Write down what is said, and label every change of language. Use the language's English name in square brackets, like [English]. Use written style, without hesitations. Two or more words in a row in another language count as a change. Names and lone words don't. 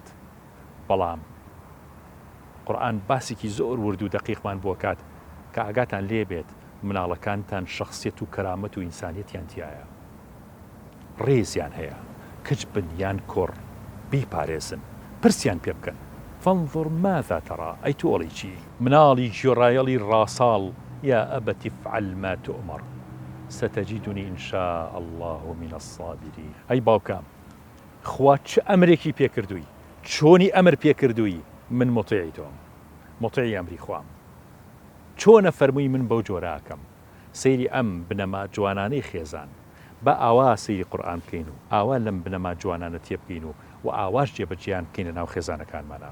[Central Kurdish] بەڵام قورئان باسێکی زۆر ورد و دەقیقمان بۆ کات کە ئاگاتان لێ بێت مناڵەکانتان شەخسیەت و کەرامەت و ئینسانیەتیان تایە، ڕێزیان هەیە، کچ بن یان کوڕ بیپارێزن، پرسیان پێ بکەن [Arabic] فانظر ماذا ترى. [Central Kurdish] ئەی تۆڵی چی؟ مناڵی گوێڕایەڵی ڕاساڵ [Arabic] یا ئەبەت افعل ما تؤمر ستجدني إن شاء الله من الصابرين. [Central Kurdish] ئەی باوکام، خوا چ ئەمرێکی پێکردووی، چۆنی ئەمر پێکردووی، من مطیعی تۆم، مطیعی ئەمری خوام، چۆنە فەرمووی من بەو جۆراکەم. سەیری ئەم بنەما جوانانەی خێزان بە ئاوا سەیری قورئان بکەین و ئاوا لەم بنەما جوانانە تێبگەین و ئاواش جێبەجێیان بکەین لە ناو خێزانەکانمانە.